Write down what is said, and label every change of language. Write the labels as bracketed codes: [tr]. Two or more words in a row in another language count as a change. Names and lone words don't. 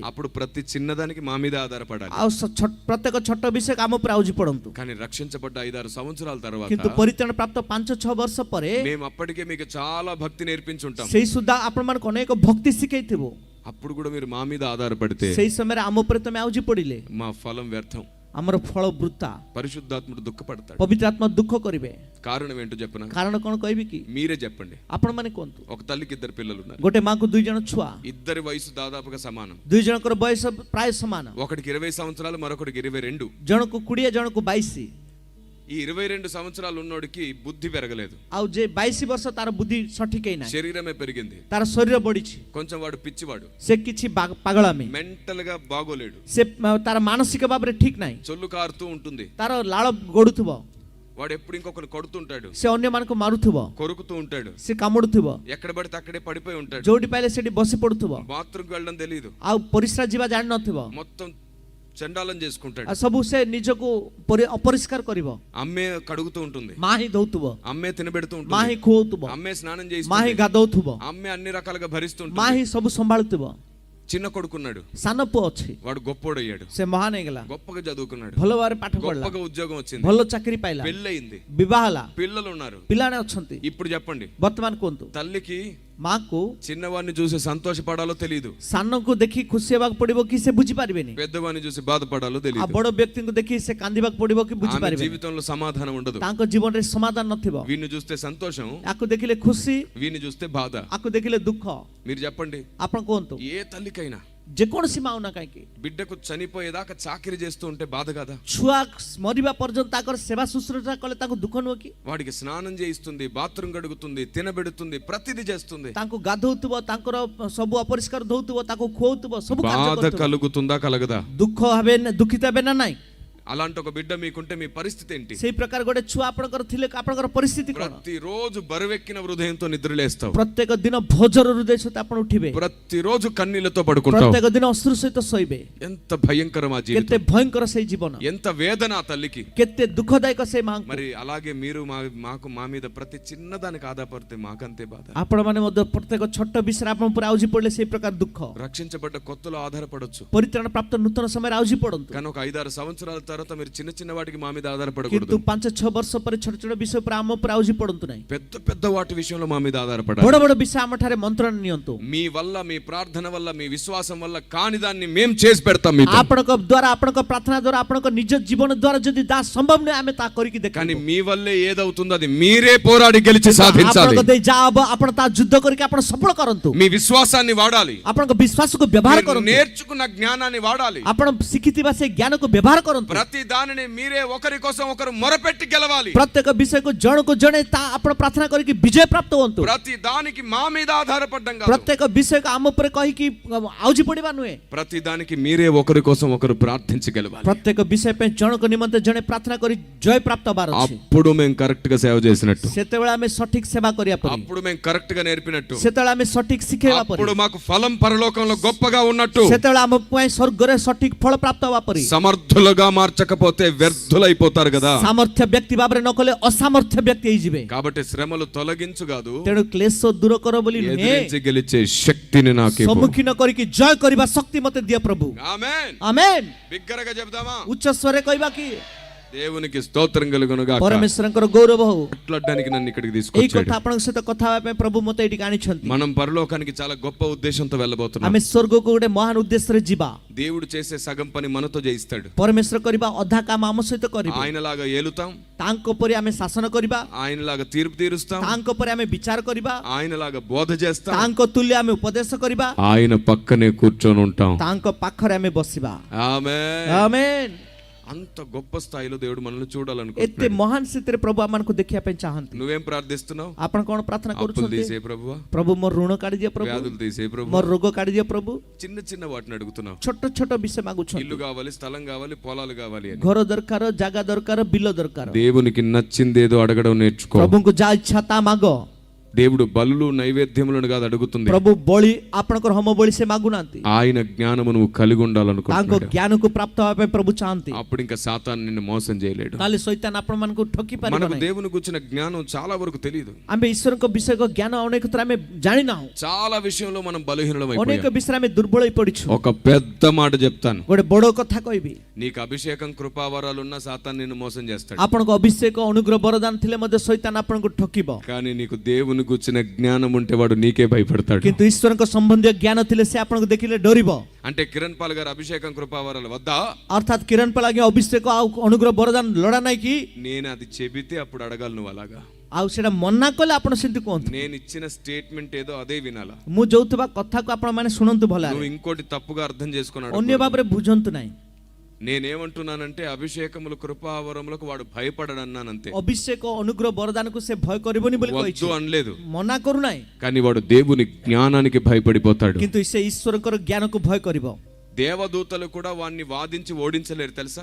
[te] అప్పుడు ప్రతి చిన్నదానికి మా మీద ఆధారపడాలి। [or] ଆଉ ପ୍ରତ୍ୟେକ ଛୋଟ ବିଷୟକୁ ଆମ ଉପରେ ଆଉଜି ପଡନ୍ତୁ। [te] కానీ రక్షించబడ్డ 5-6 సంవత్సరాల తర్వాత [or] କିନ୍ତୁ ପରିତ୍ରାଣ ପ୍ରାପ୍ତ 5-6 ବର୍ଷ ପରେ [te] మేము అప్పటికే మీకు చాలా భక్తి నేర్పించుంటాం। [or] ସେଇ ସୁଦ୍ଧା ଆପଣମାନଙ୍କୁ ଅନେକ ଭକ୍ତି ଶିଖେଇଥିବ। [te] అప్పుడు కూడా మీరు మా మీద ఆధారపడితే [or] ସେଇ ସମୟରେ ଆମ ଉପରେ ତମେ ଆଉଜି ପଡିଲେ [te] మా ఫలం వ్యర్థం, [or] ଆମର ଫଳ ବୃଥା। [te] పరిశుద్ధాత్ముడు దుఃఖపడతాడు। [or] ପବିତ୍ର ଆତ୍ମା ଦୁଃଖ କରିବେ। [te] కారణం ఏంటో చెప్పనా? [or] କାରଣ କଣ କହିବି କି? [te] మీరే చెప్పండి। [or] ଆପଣ ମାନେ କୁହନ୍ତୁ। [te] ఒక తల్లికి 2 పిల్లలు ఉన్నారు, [or] ଗୋଟେ ମାକୁ 2 ଜଣ ଛୁଆ, [te] ఇద్దరి వయసు దాదాపుగా సమానం। [or] 2 ଜଣଙ୍କର ବୟସ ପ୍ରାୟ ସମାନ। [te] ఒకడికి 20 సంవత్సరాలు, మరొకడికి 22। [or] ଜଣକୁ 20 ଜଣକୁ 22। [te] ఈ 22 సంవత్సరాలు ఉన్నోడికి బుద్ధి పెరగలేదు, [or] ଆଉ ଯେ 22 ବର୍ଷ ତାର ବୁଦ୍ଧି ସଠିକ ହେଇନାହିଁ। [te] శరీరమే పెరిగింది, [or] ତାର ଶରୀର ବଢିଛି। [te] కొంచెం వాడు పిచ్చివాడు, [or] ସେ କିଛି ପାଗଳାମି, [te] మెంటల్ గా బాగోలేడు, [or] ସେ ତାର ମାନସିକ ଭାବରେ ଠିକ ନାହିଁ। [te] చొల్లు కారుతూ ఉంటుంది, [or] ତାର ଲାଳ ଗଡୁଥିବ, [te] వాడు ఎప్పుడు ఇంకొకరు కొడుతుంటాడు, [or] ସେ ଅନ୍ୟମାନଙ୍କୁ ମାରୁଥିବ, [te] కొరుకుతూ ఉంటాడు, [or] ସେ కాముడుଥିବ, [te] ఎక్కడ పడితే అక్కడే పడిపోయి ఉంటాడు, [or] ଯୋଉଠି ପାଇଲେ ସେଠି ବସି ପଡୁଥିବ, [te] బాత్రూమ్కి వెళ్ళడం తెలియదు, [or] ଆଉ ପରିସ୍ରା ଯିବା ଜାଣି ନଥିବ, [te] మొత్తం చండాలం చేసుకుంటాడు, [or] ଆଉ ସବୁ ସେ ନିଜକୁ ଅପରିଷ୍କାର କରିବ। [te] అమ్మే కడుగుతూ ఉంటుంది, [or] ମା ହିଁ ଧଉଥିବ, [te] అమ్మే తినబెడుతూ [or] ମା [te] ఉంటుంది, [or] ହିଁ ଖୁଆଉଥିବ, [te] అమ్మే స్నానం [or] ମା ହିଁ [te] చేస్తుంది, [or] ଗାଧଉଥିବ, [te] అమ్మే అన్ని రకాలుగా [or] ମା [te] భరిస్తుంటుంది। [or] ହିଁ ସବୁ ସମ୍ଭାଳୁଥିବ। [te] చిన్న కొడుకున్నాడు, [or] ସାନ ପୁଅ ଅଛି, [te] వాడు గొప్పోడయ్యాడు, [or] ସେ ମହାନ ହେଇଗଲା, [te] గొప్పగా చదువుకున్నాడు, [or] ଭଲ ଭାବରେ ପାଠ ପଢିଲା, [te] గొప్పగా ఉద్యోగం వచ్చింది, [or] ଭଲ ଚାକିରି ପାଇଲା, [te] పెళ్ళయింది, [or] ବିବାହ ହେଲା, [te] పిల్లలు ఉన్నారు. [or] ପିଲାମାନେ ଅଛନ୍ତି. [te] ఇప్పుడు చెప్పండి, [or] ବର୍ତ୍ତମାନ କୁହନ୍ତୁ, [te] తల్లికి [or] ମାକୁ [te] చిన్నవాడిని చూసి సంతోషపడాలో తెలియదు, [or] ସାନକୁ ଦେଖି ଖୁସି ହେବାକୁ ପଡିବ କି ସେ ବୁଝିପାରିବେନି, [te] పెద్దవాడిని చూసి బాధపడాలో [or] ଆଉ [te] తెలియదు. [or] ବଡ ବ୍ୟକ୍ତିଙ୍କୁ ଦେଖି ସେ କାନ୍ଦିବାକୁ ପଡିବ କି [te] ఆమె [or] ବୁଝିପାରିବେନି, [te] జీవితంలో సమాధానం ఉండదు. [or] ତାଙ୍କ ଜୀବନରେ ସମାଧାନ ନଥିବ. [te] వీడిని చూస్తే సంతోషం, [or] ଆକୁ ଦେଖିଲେ ଖୁସି, [te] వీడిని చూస్తే బాధ. [or] ଆକୁ ଦେଖିଲେ ଦୁଃଖ. [te] మీరు చెప్పండి, [or] ଆପଣ କୁହନ୍ତୁ, [te] ఏ తల్లికైనా [or] ଯେକୌଣସି ମା ନା କାହିଁକି [te] బిడ్డకు చనిపోయేదాకా చాకిరి చేస్తూ ఉంటే బాధ కదా? [or] ଛୁଆ ମରିବା ପର୍ଯ୍ୟନ୍ତ ତାଙ୍କର ସେବା ଶୁଶ୍ରୂଷା କଲେ ତାଙ୍କୁ ଦୁଃଖ ନୁହଁ କି? [te] వాడికి స్నానం చేయిస్తుంది, బాత్రూమ్ కడుగుతుంది, తినబెడుతుంది, ప్రతిదీ చేస్తుంది. [or] ତାଙ୍କୁ ଗାଧଉଥିବ, ତାଙ୍କର ସବୁ ଅପରିଷ୍କାର ଧଉଥିବ, ତାକୁ ଖୁଆଉଥିବ, ସବୁ କାର୍ଯ୍ୟ [te] బాధ [or] କରୁଥିବ. [te] కలుగుతుందా కలగదా? [or] ଦୁଃଖ ହେବେ, ଦୁଃଖିତ ହେବେ ନା ନାଇଁ? [te] అలాంటి ఒక బిడ్డ మీకుంటే మీ పరిస్థితి ఏంటి? [or] ସେଇ ପ୍ରକାର ଗୋଟେ ଛୁଆ ଆପଣଙ୍କର ଥିଲେ ଆପଣଙ୍କର ପରିସ୍ଥିତି କଣ? [te] ప్రతిరోజు బరువెక్కిన హృదయంతో నిద్రలేస్తావు, [or] ପ୍ରତ୍ୟେକ ଦିନ ଭୋଜର ହୃଦୟ ସହିତ ଆପଣ ଉଠିବେ, [te] ప్రతిరోజు కన్నీళ్లతో పడుకుంటావు. [or] ପ୍ରତ୍ୟେକ ଦିନ ଅଶ୍ରୁ ସହିତ ଶୋଇବେ. [te] ఎంత భయంకరం ఆ [or] କେତେ [te] జీవితం, [or] ଭୟଙ୍କର ସେଇ ଜୀବନ, [te] ఎంత వేదన ఆ తల్లికి. [or] କେତେ ଦୁଃଖଦାୟକ ସେଇ ମାଙ୍କୁ. [te] మరి అలాగే మీరు మాకు మా మీద ప్రతి చిన్నదానికి ఆధారపడితే మాకంతే బాధ. [or] ଆପଣମାନେ ମଧ୍ୟ ପ୍ରତ୍ୟେକ ଛୋଟ ବିଷୟରେ ଆପଣ ପୁରା ଆଉଜି ପଡିଲେ ସେଇ ପ୍ରକାର ଦୁଃଖ. [te] రక్షించబడ్డ కొత్తలో ఆధారపడొచ్చు, [or] ପରିତ୍ରାଣ ପ୍ରାପ୍ତ ନୂତନ ସମୟରେ ଆଉଜି ପଡନ୍ତୁ, [te] కానీ ఒక 5-6 సంవత్సరాల తర్వాత మీరు చిన్న చిన్న వాటికి మా మీద [or] କିନ୍ତୁ [te] ఆధారపడకూడదు. [or] 5-6 ବର୍ଷ ପରେ ଛୋଟ ଛୋଟ ବିଷୟ ଉପରେ ଆମ ଉପରେ ଆଉଜି ପଡନ୍ତୁ ନାହିଁ. [te] పెద్ద పెద్ద వాటి విషయంలో మా మీద ఆధారపడాలి. [or] ବଡ ବଡ ବିଷୟ ଆମ ଠାରେ ମନ୍ତ୍ରଣ ନିଅନ୍ତୁ. [te] మీ వల్ల, మీ ప్రార్థన వల్ల, మీ విశ్వాసం వల్ల కాని దాన్ని మేము చేసి పెడతాం మీతో. [or] ଆପଣଙ୍କ ଦ୍ୱାରା, ଆପଣଙ୍କ ପ୍ରାର୍ଥନା ଦ୍ୱାରା, ଆପଣଙ୍କ ନିଜ ଜୀବନ ଦ୍ୱାରା ଯଦି ତାହା ସମ୍ଭବ ନୁହେଁ ଆମେ ତାହା କରିକି [te] కానీ [or] ଦେଖାନ୍ତୁ. [te] మీ వల్లే ఏదవుతుందో అది మీరే పోరాడి గెలిచి సాధించాలి. [or] ଆପଣଙ୍କ ଦେଇ ଯାହା ହବ ଆପଣ ତାହା ଯୁద్ధ କରିକି ଆପଣ ସଫଳ କରନ୍ତୁ. [te] మీ విశ్వాసాన్ని వాడాలి, [or] ଆପଣଙ୍କ ବିଶ୍ୱାସକୁ ବ୍ୟବହାର [te] మీరు [or] କରନ୍ତୁ, [te] నేర్చుకున్న జ్ఞానాన్ని వాడాలి. [or] ଆପଣ ଶିଖିଥିବା ସେ ଜ୍ଞାନକୁ ବ୍ୟବହାର କରନ୍ତୁ. [te] ప్రతి దానిని మీరే ఒకరి కోసం ఒకరు మొరపెట్టి గెలవాలి. [or] ପ୍ରତ୍ୟେକ ବିଷୟକୁ ଜଣକୁ ଜଣେ ତା ଆପଣ ପ୍ରାର୍ଥନା କରିକି ବିଜୟ ପ୍ରାପ୍ତ ହୁଅନ୍ତୁ. [te] ప్రతి దానికి మా మీద ఆధారపడ్డం కాదు, [or] ପ୍ରତ୍ୟେକ ବିଷୟକୁ ଆମ ଉପରେ କହିକି ଆଉଜି ପଡିବା ନୁହେଁ. [te] ప్రతి దానికి మీరే ఒకరి కోసం ఒకరు ప్రార్థించి గెలవాలి. [or] ପ୍ରତ୍ୟେକ ବିଷୟ ପାଇଁ ଜଣଙ୍କ ନିମନ୍ତେ ଜଣେ ପ୍ରାର୍ଥନା କରି ଜୟ ପ୍ରାପ୍ତ ହେବାର ଅଛି. [te] అప్పుడు మేము కరెక్ట్ గా సేవ చేసినట్టు, [or] ସେତେବେଳେ ଆମେ ସଠିକ ସେବା କରିବା ପରି, [te] అప్పుడు మేము కరెక్ట్ గా నేర్పినట్టు, [or] ସେତେବେଳେ ଆମେ సଠିକ ଶିଖେଇବା ପରି, [te] అప్పుడు మాకు ఫలం పరలోకంలో గొప్పగా ఉన్నట్టు. [or] ସେତେବେଳେ ଆମ ପାଇଁ ସ୍ୱର୍ଗରେ ସଠିକ ଫଳ ପ୍ରାପ୍ତ ହେବା ପରି. [te] సమర్థులుగా మార్చకపోతే వ్యర్థులైపోతారు కదా. [or] ସାମର୍ଥ୍ୟ ବ୍ୟକ୍ତି ଭାବରେ ନ କଲେ ଅସାମର୍ଥ୍ୟ ବ୍ୟକ୍ତି ହେଇଯିବେ. [te] కాబట్టి శ్రమలు తొలగించు కాదు, [or] ତେଣୁ କ୍ଲେଶ ଦୂର କର ବୋଲି ନୁହେଁ, [te] ఎదిరించి గెలిచే శక్తిని నాకు ఇవ్వు. [or] ସମ୍ମୁଖୀନ କରିକି ଜୟ କରିବା ଶକ୍ତି ମତେ ଦିଅ ପ୍ରଭୁ. [te] ఆమేన్. [or] ଆମେନ୍. [te] బిగ్గరగా చెప్దామా? [or] ଉଚ୍ଚ ସ୍ୱରରେ କହିବା କି [te] దేవునికి స్తోత్రం కలుగును గాక. [or] ପରମେଶ୍ୱରଙ୍କର ଗୌରବ ହଉ. [te] మాట్లాడడానికి నన్ను ఇక్కడికి [or] ଏଇ [te] తీసుకొచ్చాడు. [or] କଥା ଆପଣଙ୍କ ସହିତ କଥା ହେବା ପାଇଁ ପ୍ରଭୁ ମତେ ଏଠିକି ଆଣିଛନ୍ତି. [te] మనం పరలోకానికి చాలా గొప్ప ఉద్దేశంతో వెళ్ళబోతున్నాం. [or] ଆମେ ସ୍ୱର୍ଗକୁ ଗୋଟେ ମହାନ ଉଦ୍ଦେଶ୍ୟରେ ଯିବା. [te] దేవుడు చేసే సగం పని మనతో చేయిస్తాడు. [or] ପରମେଶ୍ୱର କରିବା ଅଧା କାମ ଆମ ସହିତ କରିବେ. [te] ఆయనలాగా ఏలుతాం, [or] ତାଙ୍କ ପରି ଆମେ ଶାସନ କରିବା, [te] ఆయనలాగా తీర్పు తీరుస్తాం, [or] ତାଙ୍କ ପରି ଆମେ ବିଚାର କରିବା, [te] ఆయనలాగా బోధ చేస్తాం, [or] ତାଙ୍କ ତୁଲ୍ୟ ଆମେ ଉପଦେଶ କରିବା, [te] ఆయన పక్కనే కూర్చొని ఉంటాం. [or] ତାଙ୍କ ପାଖରେ ଆମେ ବସିବା. [te] ఆమేన్. [or] ଆମେନ୍. [te] అంత గొప్ప స్థాయిలో దేవుడు మనల్ని [or] ଏତେ [te] చూడాలనుకుంటున్నాడు. [or] ମହାନ ସ୍ଥିତିରେ ପ୍ରଭୁ ଆମମାନଙ୍କୁ ଦେଖିବା ପାଇଁ ଚାହାନ୍ତି. [te] నువ్వేం ప్రార్థిస్తున్నావు? [or] ଆପଣ କଣ ପ୍ରାର୍ଥନା [te] అప్పులు [or] କରୁଛନ୍ତି? [te] తీసే ప్రభువా, [or] ପ୍ରଭୁ ମୋର ଋଣ କାଢିଦିଅ, ପ୍ରଭୁ [te] వ్యాధులు తీసే ప్రభు, [or] ମୋର ରୋଗ କାଢିଦିଅ, ପ୍ରଭୁ. [te] చిన్న చిన్న వాటిని అడుగుతున్నావు. [or] ଛୋଟ ଛୋଟ ବିଷୟ ମାଗୁଛନ୍ତି. [te] ఇల్లు కావాలి, స్థలం కావాలి, పొలాలు కావాలి అని. [or] ଘର ଦରକାର, ଜାଗା ଦରକାର, ବିଲ ଦରକାର. [te] దేవునికి నచ్చిందేదో అడగడం నేర్చుకో. [or] ପ୍ରଭୁଙ୍କୁ ଯାହା ଇଚ୍ଛା ତା ମାଗ. [te] దేవుడు బలులు నైవేద్యములను కాదు అడుగుతుంది, [or] ପ୍ରଭୁ ବଳି ଆପଣଙ୍କର ହୋମ ବଳି ସେ ମାଗୁନାହାନ୍ତି, [te] ఆయన జ్ఞానము నువ్వు కలిగి [or] ତାଙ୍କ [te] ఉండాలనుకుంటున్నాడు. [or] ଜ୍ଞାନକୁ ପ୍ରାପ୍ତ ହେବା ପାଇଁ ପ୍ରଭୁ ଚାହାନ୍ତି. [te] అప్పుడు ఇంకా సాతాను నిన్ను మోసం చేయలేడు. [or] ତାହେଲେ ଶୈତାନ ଆପଣମାନଙ୍କୁ ଠକି ପାରିବ [te] మనకు [or] ନାହିଁ. [te] దేవుని గురించిన జ్ఞానం చాలా వరకు తెలియదు. [or] ଆମେ ଈଶ୍ୱରଙ୍କ ବିଷୟକ ଜ୍ଞାନ ଅନେକ ଥର ଆମେ ଜାଣିନାହୁଁ. [te] చాలా విషయంలో మనం [or] ଅନେକ [te] బలహీనమైపోయాం. [or] ବିଷୟରେ ଆମେ ଦୁର୍ବଳ ହେଇ ପଡିଛୁ. [te] ఒక పెద్ద మాట చెప్తాను, [or] ଗୋଟେ ବଡ କଥା କହିବି, [te] నీకు అభిషేకం కృపావరాలు ఉన్న సాతాను నిన్ను మోసం చేస్తాడు. [or] ଆପଣଙ୍କ ଅଭିଷେକ ଅନୁଗ୍ରହ ବରଦାନ ଥିଲେ ମଧ୍ୟ ଶୈତାନ ଆପଣଙ୍କୁ ଠକିବ. [te] కానీ నీకు దేవుని గురించిన జ్ఞానం ఉంటే వాడు నీకే భయపడతాడు. [or] କିନ୍ତୁ ଈଶ୍ୱରଙ୍କ ସମ୍ବନ୍ଧୀୟ ଜ୍ଞାନ ଥିଲେ ସେ ଆପଣଙ୍କୁ ଦେଖିଲେ ଡରିବ. [te] అంటే కిరణ్ పాల్ గారు అభిషేకం కృపావరాలు వద్దా? [or] ଅର୍ଥାତ୍ କିରଣ ପାଲ ଆଜ୍ଞା ଅଭିଷେକ ଆଉ ଅନୁଗ୍ରହ ବରଦାନ ଲୋଡ଼ା ନାହିଁ କି? [te] నేను అది చెబితే అప్పుడు అడగాలి నువ్వు అలాగా. [or] ଆଉ ସେଇଟା ମନା କଲେ ଆପଣ ସେମିତି କୁହନ୍ତୁ. [te] నేను ఇచ్చిన స్టేట్మెంట్ ఏదో అదే వినాలా. [or] ମୁଁ ଯୋଉଥିବା କଥାକୁ ଆପଣ ମାନେ ଶୁଣନ୍ତୁ ଭଲ [te] నువ్వు [or] ଭାବରେ. [te] ఇంకోటి తప్పుగా అర్థం చేసుకున్నాడు. [or] ଅନ୍ୟ ଭାବରେ ବୁଝନ୍ତୁ ନାହିଁ. [te] నేనేమంటున్నానంటే అభిషేకములు కృపావరములకు వాడు భయపడడన్నానంతే. [or] ଅଭିଷେକ ଅନୁଗ୍ରହ ବରଦାନକୁ ସେ ଭୟ କରିବନି ବୋଲି କହିଛି, [te] వద్దు అనలేదు. [or] ମନା କରୁନାହିଁ. [te] కానీ వాడు దేవుని జ్ఞానానికి భయపడిపోతాడు. [or] କିନ୍ତୁ ସେ ଈଶ୍ୱରଙ୍କର ଜ୍ଞାନକୁ ଭୟ କରିବ. [te] దేవదూతలు కూడా వాడిని వాదించి ఓడించలేరు తెలుసా?